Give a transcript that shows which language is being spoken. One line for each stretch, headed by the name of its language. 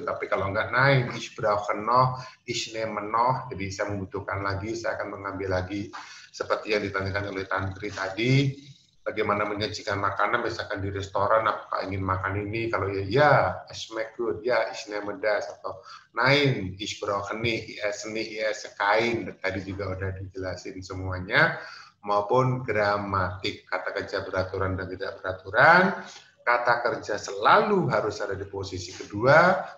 Indonesian: Tapi kalau enggak,
German: nein, ich brauche noch, ich nehme noch.
Indonesian: Jadi saya membutuhkan lagi, saya akan mengambil lagi. Seperti yang ditanyakan oleh Tantri tadi, bagaimana menyajikan makanan, misalkan di restoran, apakah ingin makan ini? Kalau ya,
German: es schmeckt gut,
Indonesian: ya,
German: ich nehme das,
Indonesian: atau
German: nein, ich brauche nicht, ich esse kein.
Indonesian: Tadi juga udah dijelasin semuanya, maupun gramatik, kata kerja beraturan dan tidak beraturan. Kata kerja selalu harus ada di posisi kedua.